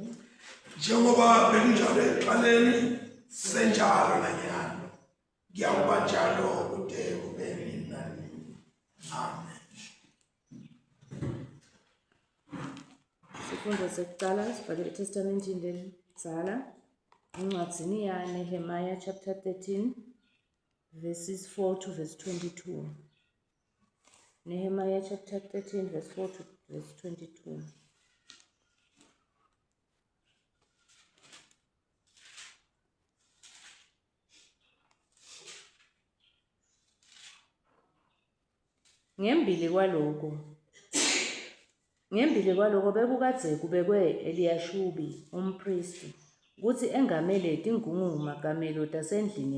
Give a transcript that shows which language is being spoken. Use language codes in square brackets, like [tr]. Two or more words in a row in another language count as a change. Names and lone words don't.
[ss] njengoba bekunjalo ekuqaleni senjalo nanyalo kuyakuba njalo kude kube nini nanini. Amen. Sifundo sekucala sibhale eTestamentini lelidzala encwadzini yaNehemiah [en] chapter 13 verses 4 to verse 22. Nehemiah chapter 13 verse 4 to verse 22. [ss] Ngembili kwaloko bekukadze kubekwe Eliyashubi umpristi kutsi engamele tingungu-makamelo tasendlini